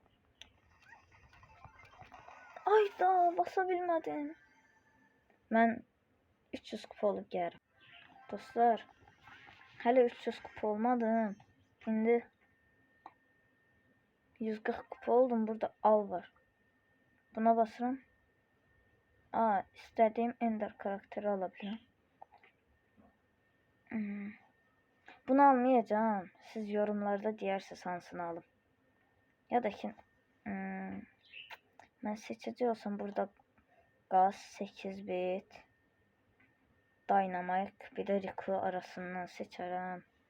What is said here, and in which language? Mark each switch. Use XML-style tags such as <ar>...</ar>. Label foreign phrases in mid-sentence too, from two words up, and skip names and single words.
<az>Ayda basa bilmədim. Mən 300 kupa olub gəlirəm. Dostlar, hələ 300 kupa olmadım. İndi 140 kupa oldum. Burada al var. Buna basıram.</az> <tr>İstediğim Ender karakteri alabilirim.</tr> <az>Bunu almayacağım.</az> <tr>Siz yorumlarda diyersiniz hansını alım. Ya da ki ben seçici olsam burada Gaz 8 bit, Dynamite bir de Rico arasından seçerim.</tr>